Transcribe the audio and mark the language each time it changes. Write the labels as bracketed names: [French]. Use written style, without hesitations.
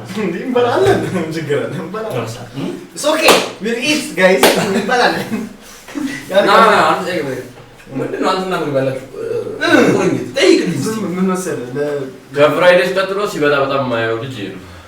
[Amharic] እንዴ እንበላለን ችግር አለ እንበላለን [English] it's okay we'll eat guys [Amharic] እንበላለን አንተ ምንድነው አንተና ምግብ ያላችሁ ቁርኝት ጠይቅልኝ ምን መሰለህ ከፍራይዴስ ቀጥሎ ሲበላ በጣም የማየው ልጅ ነው